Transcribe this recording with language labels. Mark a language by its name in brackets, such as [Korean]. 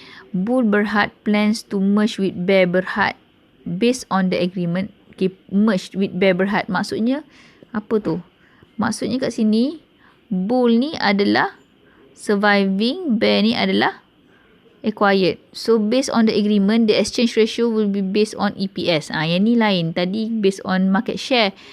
[English] Bull Berhad plans to merge with Bear Berhad based on the agreement. Okay, merge with Bear Berhad. [Malay] Maksudnya, apa tu? Maksudnya kat sini, Bull ni adalah surviving, Bear ni adalah acquired. [English] So, based on the agreement, the exchange ratio will be based on EPS. [Malay] Yang ni lain. [English] Tadi based on market share.